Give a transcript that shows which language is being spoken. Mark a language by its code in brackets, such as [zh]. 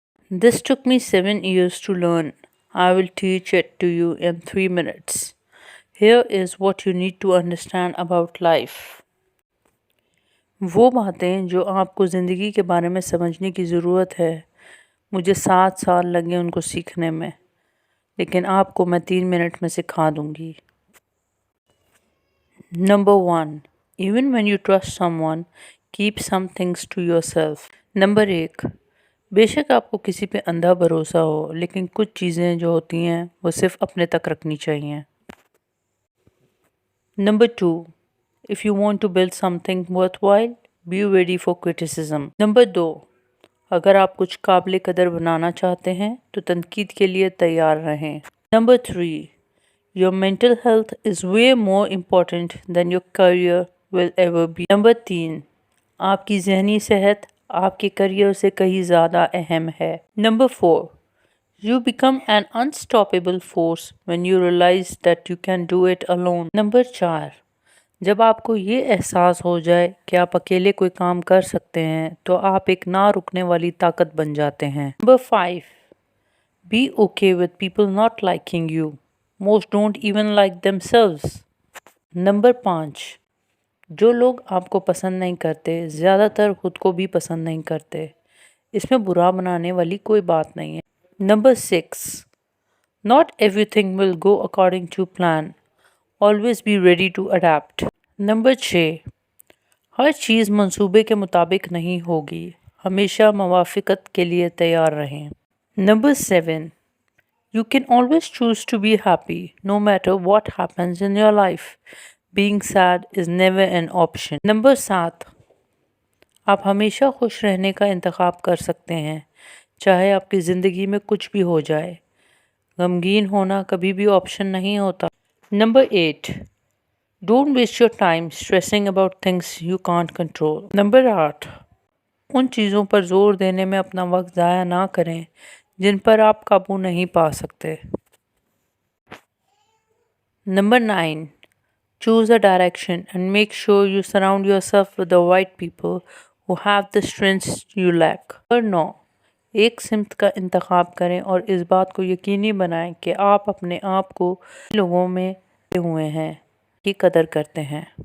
[en] This took me 7 years to learn. I will teach it to you in 3 minutes. Here is what you need to understand about life. [ur] وہ باتیں جو آپ کو زندگی کے بارے میں سمجھنے کی ضرورت ہے، مجھے 7 سال لگے ان کو سیکھنے میں، لیکن آپ کو میں 3 منٹ میں سکھا دوں گی. [en] Number 1. Even when you trust someone, keep some things to yourself. [ur] Number 1. بے شک آپ کو کسی پہ اندھا بھروسہ ہو، لیکن کچھ چیزیں جو ہوتی ہیں وہ صرف اپنے تک رکھنی چاہیے. Number 2. [en] If you want to build something worthwhile, be ready for criticism. [ur] Number 2. اگر آپ کچھ قابل قدر بنانا چاہتے ہیں تو تنقید کے لیے تیار رہیں. Number 3. [en] Your mental health is way more important than your career will ever be. [ur] Number 3. آپ کی ذہنی صحت آپ کے کریئر سے کہیں زیادہ اہم ہے. Number 4. [en] You become an unstoppable force when you realize that you can do it alone. [ur] Number 4. جب آپ کو یہ احساس ہو جائے کہ آپ اکیلے کوئی کام کر سکتے ہیں تو آپ ایک نہ رکنے والی طاقت بن جاتے ہیں. Number 5. [en] Be okay with people not liking you. Most don't even like themselves. [ur] Number 5. جو لوگ آپ کو پسند نہیں کرتے زیادہ تر خود کو بھی پسند نہیں کرتے. اس میں برا بنانے والی کوئی بات نہیں ہے. Number 6. [en] Not everything will go according to plan. Always be ready to adapt. [ur] Number 6. ہر چیز منصوبے کے مطابق نہیں ہوگی. ہمیشہ موافقت کے لیے تیار رہیں. Number 7. [en] You can always choose to be happy no matter what happens in your life. Being sad is never an option. [ur] Number 7. آپ ہمیشہ خوش رہنے کا انتخاب کر سکتے ہیں چاہے آپ کی زندگی میں کچھ بھی ہو جائے. غمگین ہونا کبھی بھی آپشن نہیں ہوتا. Number 8. [en] Don't waste your time stressing about things you can't control. [ur] Number 8. ان چیزوں پر زور دینے میں اپنا وقت ضائع نہ کریں جن پر آپ قابو نہیں پا سکتے. Number 9. [en] Choose a direction and make sure you surround yourself with the right people who have the strengths you lack. [ur] Number 9. ایک سمت کا انتخاب کریں اور اس بات کو یقینی بنائیں کہ آپ اپنے آپ کو لوگوں میں ہوئے ہیں کی قدر کرتے ہیں.